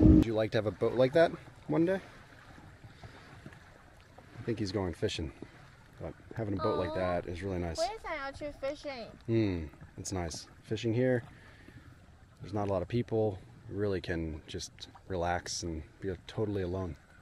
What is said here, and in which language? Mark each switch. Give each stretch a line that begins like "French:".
English: Like to have a boat like that one day? I think he's going fishing, but having a boat like that is really nice.
Chinese: 我也想要去 fishing.
English: It's nice. Fishing here, there's not a lot of people. You really can just relax and be totally alone.